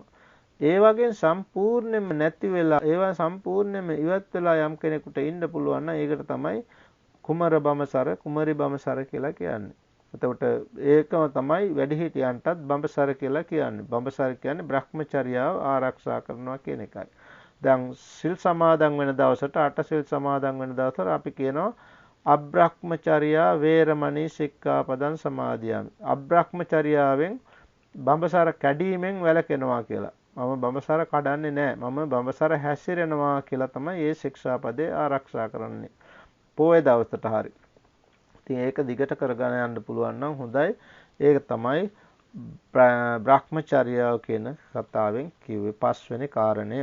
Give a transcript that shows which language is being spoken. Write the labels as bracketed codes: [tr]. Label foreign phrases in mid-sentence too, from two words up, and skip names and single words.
[si] ඒ වගේ සම්පූර්ණයෙන්ම නැති වෙලා ඒවා සම්පූර්ණයෙන්ම ඉවත් වෙලා යම් කෙනෙකුට ඉන්න පුළුවන් නම් ඒකට තමයි කුමරි බඹසර කියලා කියන්නේ. එතකොට ඒකම තමයි වැඩිහිටියන්ටත් බඹසර කියලා කියන්නේ. බඹසර කියන්නේ බ්‍රහ්මචර්යාව ආරක්ෂා කරනවා කියන එකයි. දැන් සිල් සමාදන් වෙන දවසට අටසිල් සමාදන් වෙන දවසට අපි කියනවා [pi] අබ්‍රහ්මචර්යා වේරමණී සික්ඛාපදං සමාදියාමි. [si] අබ්‍රහ්මචර්යාවෙන් බඹසර කැඩීමෙන් වැළකෙනවා කියලා. මම බඹසර කඩන්නේ නැහැ. මම බඹසර හැසිරෙනවා කියලා තමයි මේ ශික්ෂාපදේ ආරක්ෂා කරන්නේ. පොයේ දවසට හරි. ඉතින් ඒක දිගට කරගෙන යන්න පුළුවන් නම් හොඳයි. ඒක තමයි බ්‍රහ්මචර්යාව කියන කතාවෙන් කිව්වේ පස්වෙනි කාරණය.